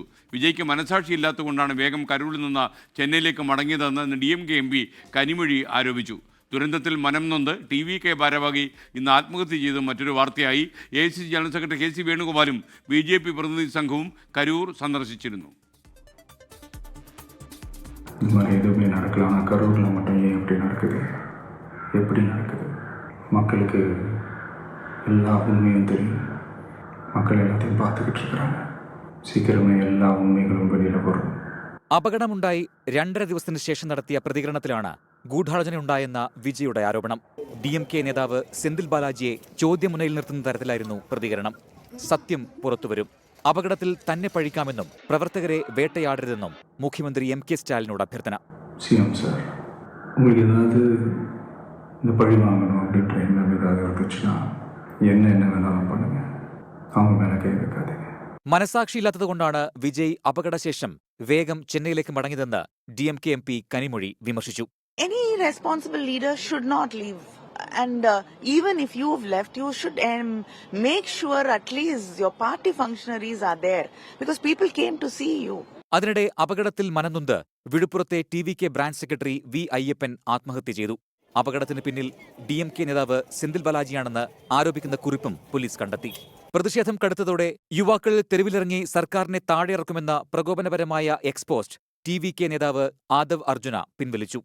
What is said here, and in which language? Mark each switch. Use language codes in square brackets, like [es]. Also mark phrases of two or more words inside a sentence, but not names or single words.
[ml] വിജയ്ക്ക് മനസാക്ഷി ഇല്ലാത്തതുകൊണ്ടാണ് വേഗം കരൂരിൽ നിന്ന് ചെന്നൈയിലേക്ക് മടങ്ങിയതെന്ന് DMK MP കനിമൊഴി ആരോപിച്ചു. ദുരന്തത്തിൽ മനം നൊന്ത് TVK ഭാരവാഹി ഇന്ന് ആത്മഹത്യ ചെയ്ത് മറ്റൊരു വാർത്തയായി. AICC ജനറൽ സെക്രട്ടറി KC വേണുഗോപാലും BJP പ്രതിനിധി സംഘവും കരൂർ സന്ദർശിച്ചിരുന്നു. [ta] இந்த மாதிரி எதுவுமே நடக்கல. ஆனால் கரூரில் மட்டும் ஏன் எப்படி நடக்குது, எப்படி நடக்குது? மக்களுக்கு எல்லா உண்மையும் தெரியும். மக்கள் எல்லாத்தையும் பார்த்துக்கிட்டு இருக்கிறாங்க. சீக்கிரமே எல்லா உண்மைகளும் வெளியில் வரும். [ml] അപകടമുണ്ടായി 2.5 ദിവസത്തിന് ശേഷം നടത്തിയ പ്രതികരണത്തിലാണ് ഗൂഢാലോചനയുണ്ടായെന്ന വിജയുടെ ആരോപണം. DMK നേതാവ് സെന്തിൽ ബാലാജിയെ ചോദ്യമുനയിൽ നിർത്തുന്ന തരത്തിലായിരുന്നു പ്രതികരണം. സത്യം പുറത്തുവരും. അപകടത്തിൽ തന്നെ പഴിക്കാമെന്നും പ്രവർത്തകരെ വേട്ടയാടരുതെന്നും മുഖ്യമന്ത്രി MK സ്റ്റാലിനോട് അഭ്യർത്ഥന. [ta] CM സാർ, உங்களுக்கு ஏதாவது இந்த பழி வாங்கணும் அப்படின்ற எண்ணம் ஏதாவது இருந்துச்சுன்னா என்ன வேணாலும் பண்ணுங்க. அவங்க மேலே கை வைக்காதீங்க. [ml] മനസാക്ഷിയില്ലാത്തതുകൊണ്ടാണ് വിജയ് അപകടശേഷം വേഗം ചെന്നൈയിലേക്ക് മടങ്ങിയതെന്ന് DMK MP കനിമൊഴി വിമർശിച്ചു. [en] Any responsible leader should not leave. And even if you've left, you should make sure at least your party functionaries are there, because people came to see you. [ml] അതിനിടെ അപകടത്തിൽ മനംനൊന്ത് വിഴുപ്പുറത്തെ TVK ബ്രാഞ്ച് സെക്രട്ടറി V. അയ്യപ്പൻ ആത്മഹത്യ ചെയ്തു. അപകടത്തിന് പിന്നിൽ DMK നേതാവ് സെന്തിൽ ബാലാജിയാണെന്ന് ആരോപിക്കുന്ന കുറിപ്പും പോലീസ് കണ്ടെത്തി. പ്രതിഷേധം കടുത്തതോടെ യുവാക്കൾ തെരുവിലിറങ്ങി സർക്കാരിനെ താഴെയിറക്കുമെന്ന പ്രകോപനപരമായ എക്സ്പോസ്റ്റ് TVK നേതാവ് ആദവ് അർജുന പിൻവലിച്ചു.